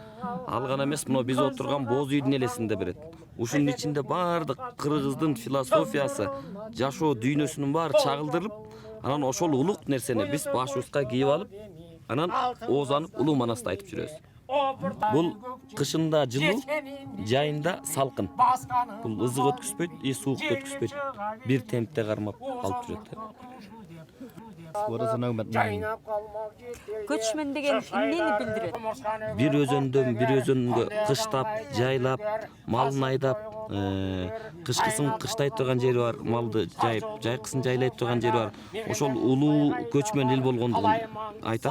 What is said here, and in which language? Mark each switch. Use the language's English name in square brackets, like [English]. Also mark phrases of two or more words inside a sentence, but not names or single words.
[Kyrgyz] Ал гана эмес, мына биз отурган боз үйдүн элесин берет. Ушунун ичинде баардык кыргыздын философиясы, жашоо дүйнөсүнүн баары чагылдырылып, анан ошол улук нерсени биз башыбызга кийип алып, анан оозанып улуу манаста айтып жүрөбүз. Бул кышында жылуу, жайында салкын. Бул ызык өткүзбөйт, суук өткүзбөйт. Бир темпте кармап алып жүрөт. [English] What does the nomad mean? [Kyrgyz] Көчмөн деген эмнени билдирет? Бир өзөндөн бир өзөнгө кыштап, жайлап, малын айдап, кышкысын кыштай турган жери бар, малды жайып, жайкысын жайлай турган жери бар. Ошол улуу көчмөн эл болгондугун айтат.